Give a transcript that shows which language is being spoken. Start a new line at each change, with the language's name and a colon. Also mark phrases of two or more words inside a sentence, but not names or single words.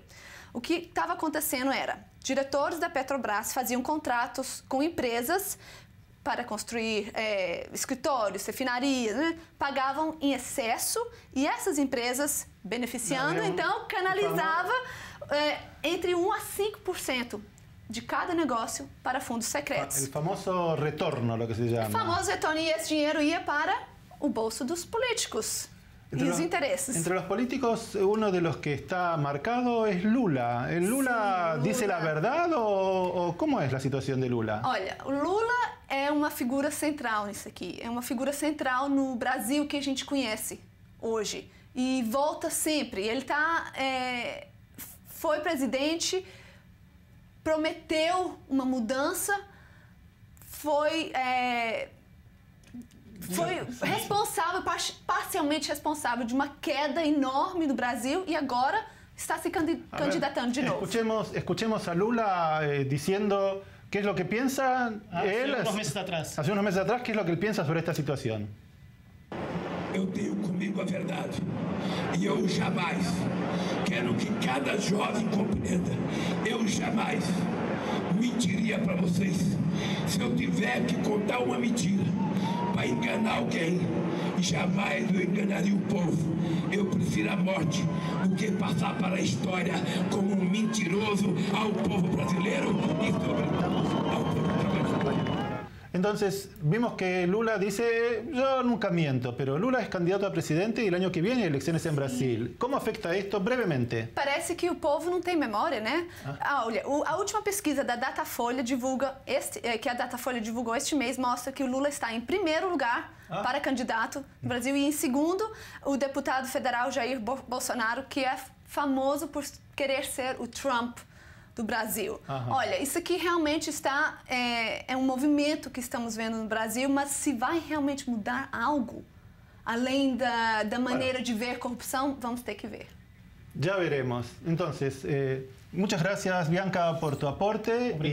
Portuguese: O que estava acontecendo era, diretores da Petrobras faziam contratos com empresas para construir escritórios, refinarias, né? Pagavam em excesso e essas empresas, beneficiando, então, canalizava entre 1% a 5% de cada negócio para fundos secretos.
Spanish: El famoso retorno, lo que se llama.
Portuguese: O famoso retorno, e esse dinheiro ia para o bolso dos políticos e os intereses.
Spanish: Entre los políticos, uno de los que está marcado es Lula. ¿El Lula dice la verdad o cómo es la situación de Lula?
Portuguese: Olha, o Lula é uma figura central nisso aqui. É uma figura central no Brasil que a gente conhece hoje. E volta sempre. Ele foi presidente, prometeu uma mudança, foi responsável, parcialmente responsável de uma queda enorme no Brasil e agora está se candidatando de novo.
Spanish: Escuchemos a Lula diciendo qué es lo que piensa él. Hace unos meses atrás. Hace unos meses atrás, qué es lo que él piensa sobre esta situación.
Portuguese: Eu tenho comigo a verdade e eu jamais quero que cada jovem compreenda. Eu jamais mentiria para vocês. Se eu tiver que contar uma mentira para enganar alguém, jamais eu enganaria o povo. Eu prefiro a morte do que passar para a história como um mentiroso ao povo brasileiro e sobretudo ao povo trabalhador.
Spanish: Entonces, vimos que Lula dice, yo nunca miento, pero Lula es candidato a presidente y el año que viene hay elecciones en Brasil. ¿Cómo afecta esto brevemente?
Portuguese: Parece que o povo não tem memória, né? Olha, a última pesquisa da Datafolha que a Datafolha divulgou este mês mostra que o Lula está em primeiro lugar para candidato no Brasil e em segundo o deputado federal Jair Bolsonaro, que é famoso por querer ser o Trump do Brasil. Olha, isso aqui realmente é um movimento que estamos vendo no Brasil, mas se vai realmente mudar algo, além da maneira de ver corrupção, vamos ter que ver.
Spanish: Ya veremos. Entonces, muchas gracias, Bianca, por tu aporte.
Portuguese: Obrigado.